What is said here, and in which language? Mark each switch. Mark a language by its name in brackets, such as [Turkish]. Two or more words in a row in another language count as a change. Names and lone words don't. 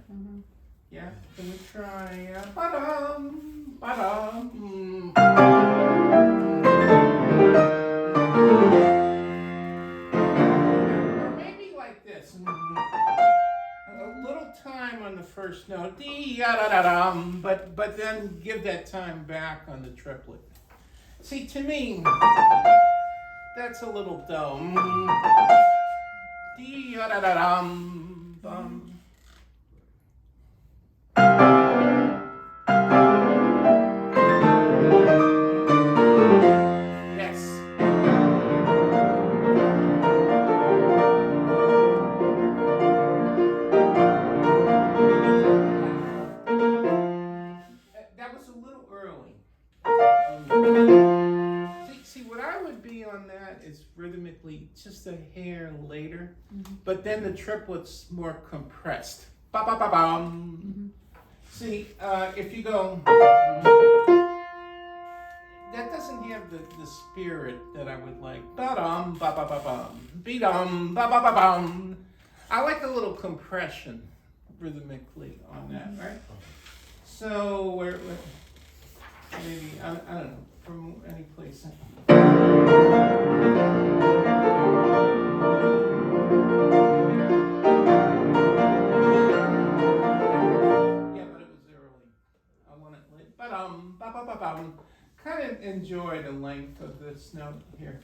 [English] Yeah, can we try ba-dum, ba-dum. Or maybe like this. A little time on the first note, dee-ya-da-da-dum, but then give that time back on the triplet. See, to me, that's a little dull. Dee-ya-da-da-dum, bum. Yes. That was a little early. See, what I would be on that is rhythmically just a hair later, but then the triplet's more compressed. Ba-ba-ba-bum. See, if you go, that doesn't have the spirit that I would like. Ba-dum, ba-ba-ba-bum. Be-dum, ba-ba-ba-bum. I like a little compression rhythmically on that, right? So, where maybe, I don't know, from any place. Kind of enjoy the length of this note here.